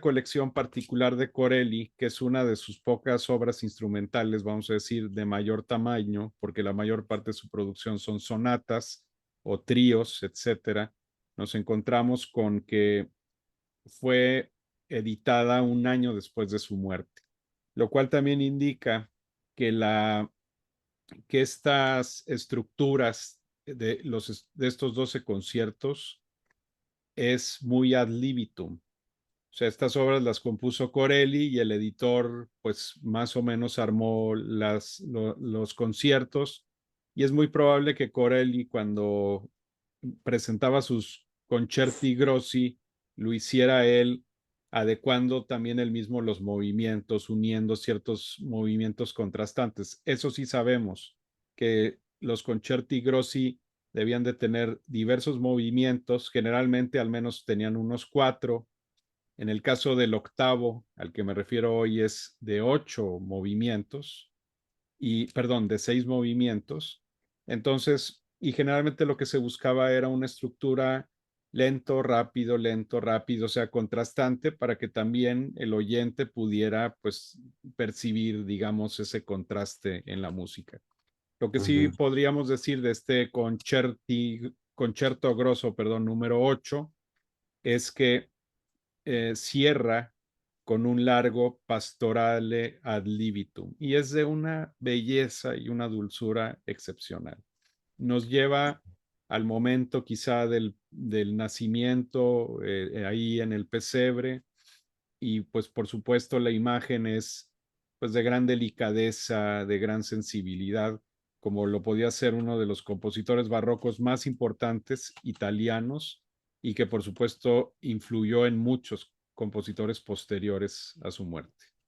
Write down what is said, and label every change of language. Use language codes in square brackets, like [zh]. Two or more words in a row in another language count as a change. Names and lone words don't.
[es] colección particular de Corelli, que es una de sus pocas obras instrumentales, vamos a decir, de mayor tamaño, porque la mayor parte de su producción son sonatas o tríos, etcétera, nos encontramos con que fue editada un año después de su muerte, lo cual también indica que, que estas estructuras de estos 12 conciertos es muy [la] ad libitum. [es] O sea, estas obras las compuso Corelli y el editor, pues más o menos armó los conciertos y es muy probable que Corelli, cuando presentaba sus [it] concerti grossi, [es] lo hiciera él adecuando también él mismo los movimientos, uniendo ciertos movimientos contrastantes. Eso sí sabemos, que los [it] concerti grossi [es] debían de tener diversos movimientos, generalmente al menos tenían unos 4. En el caso del octavo, al que me refiero hoy, es de 8 movimientos, perdón, de 6 movimientos. Entonces, y generalmente lo que se buscaba era una estructura lento, rápido, o sea, contrastante, para que también el oyente pudiera, pues, percibir, digamos, ese contraste en la música. Lo que sí Ujú. podríamos decir de este concierto grosso, perdón, número 8, es que cierra con un largo pastorale [la] ad libitum [es] y es de una belleza y una dulzura excepcional. Nos lleva al momento quizá del nacimiento ahí en el pesebre, y pues por supuesto la imagen es pues de gran delicadeza, de gran sensibilidad, como lo podía ser uno de los compositores barrocos más importantes italianos, y que por supuesto influyó en muchos compositores posteriores a su muerte.